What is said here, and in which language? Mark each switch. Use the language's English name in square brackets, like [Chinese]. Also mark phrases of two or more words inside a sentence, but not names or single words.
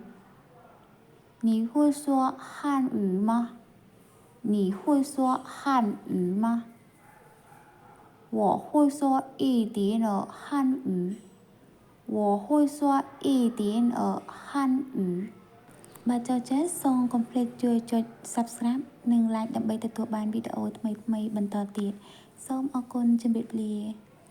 [Chinese] 你会说汉语吗？你会说汉语吗？我会说一点儿汉语。我会说一点儿汉语。 [Khmer] បាទចូលចិត្តសូមកុំភ្លេចជួយចុច Subscribe និង Like ដើម្បីទទួលបានវីដេអូថ្មីៗបន្តទៀតសូមអរគុណជម្រាបលា